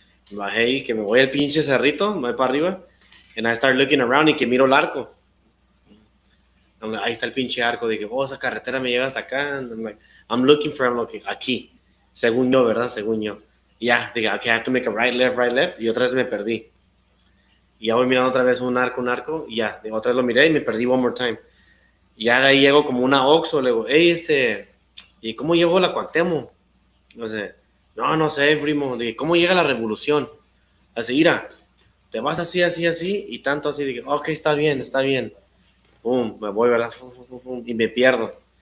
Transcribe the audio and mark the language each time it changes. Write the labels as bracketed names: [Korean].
[Spanish] Me bajé y que me voy al pinche cerrito, me voy para arriba. [English] And I start looking around [Spanish] y que miro el arco. Ahí está el pinche arco. Dije, esa carretera me lleva hasta acá. [English] I'm looking, [Spanish] aquí. Según yo, ¿verdad? Según yo. Y ya, dije, [English] okay, I have to make a right, left. [Spanish] Y otra vez me perdí. Y ya voy mirando otra vez un arco, y ya, otra vez lo miré y me perdí [English] one more time. [Spanish] Y ya de ahí llego como una Oxxo, le digo, ¿y cómo llegó la Cuauhtémoc? No sé, primo, dije, ¿cómo llega la Revolución? Así, mira, te vas así, y tanto así, dije, ok, está bien. Pum, me voy, ¿verdad? Y me pierdo.